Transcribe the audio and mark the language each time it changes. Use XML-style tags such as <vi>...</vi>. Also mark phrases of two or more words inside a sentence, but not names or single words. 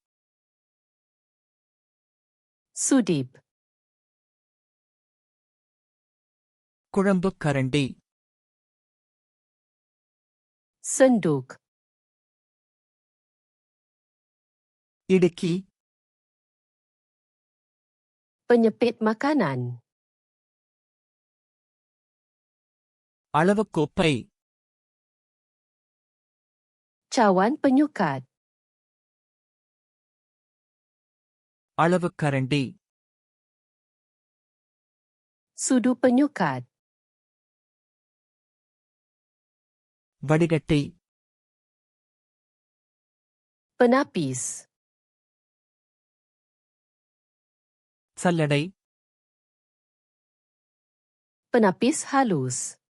<ms>Sudip.</ms> <ta>குழம்புக் கரண்டி</ta> <ms>Senduk.</ms> <ta>இடுக்கி</ta> <ms>Penyepit makanan.</ms> <ta>அளவுக்கோப்பை</ta> <ms>Cawan penyukat.</ms> <ta>அளவுக்கரண்டி</ta> <ms>Sudu penyukat.</ms> <ta>வடிகட்டி</ta> <ms>Penapis.</ms> <ta>சல்லடை,</ta> <ms>Penapis halus.</ms>